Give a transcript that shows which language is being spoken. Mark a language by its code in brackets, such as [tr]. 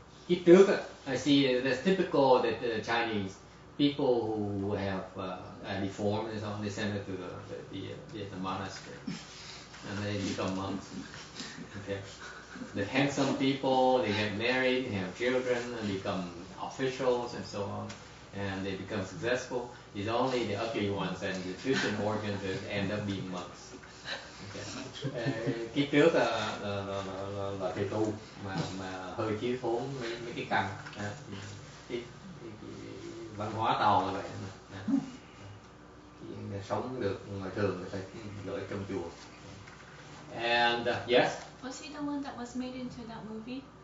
[vi] Kiếp trước, [en] I see that's typical that the Chinese people who have deformed and so on, they send it to the monastery, and they become monks. Okay. The handsome people, they get married, they have children, and become officials and so on, and they become successful. It's only the ugly ones and the deficient organs that end up being monks. Okay. [vi] Kiếp trước là thầy tu mà hơi thiếu thốn mấy cái căn. Cái văn hóa Tàu là vậy. Sống được ngoài thường người ta gửi trong chùa. [en] And yes. Was he the one that was made into that movie?